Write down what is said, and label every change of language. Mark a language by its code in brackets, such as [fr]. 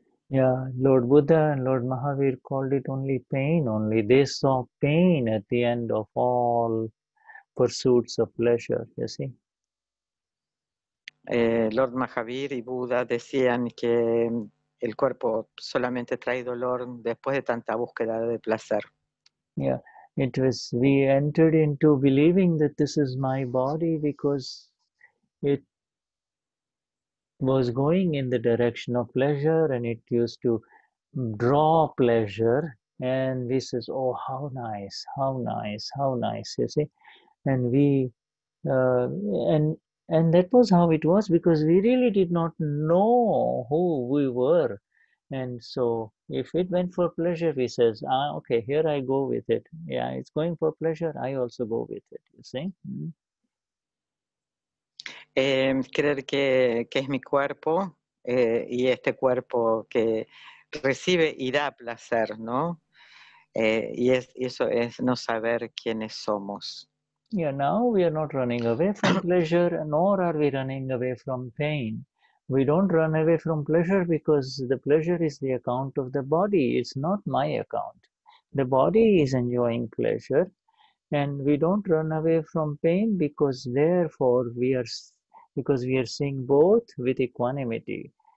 [en] Yeah, Lord Buddha and Lord Mahavir called it only pain only. They saw pain at the end of all pursuits of pleasure, you see. [es] Lord Mahavir y Buda decían que el cuerpo solamente trae dolor después de tanta búsqueda de placer. [en] Yeah, it was, we entered into believing that this is my body because it was going in the direction of pleasure and it used to draw pleasure, and we says, oh, how nice, how nice, how nice, you see. And we and that was how it was, because we really did not know who we were. And so if it went for pleasure, we says, okay, here I go with it. Yeah, it's going for pleasure, I also go with it, you see. [es] Creer que es mi cuerpo y este cuerpo que recibe y da placer, ¿no? Y eso es no saber quiénes somos. [en] Yeah, now we are not running away from pleasure, nor are we running away from pain. We don't run away from pleasure because the pleasure is the account of the body. It's not my account. The body is enjoying pleasure, and we don't run away from pain because therefore we are seeing both with equanimity.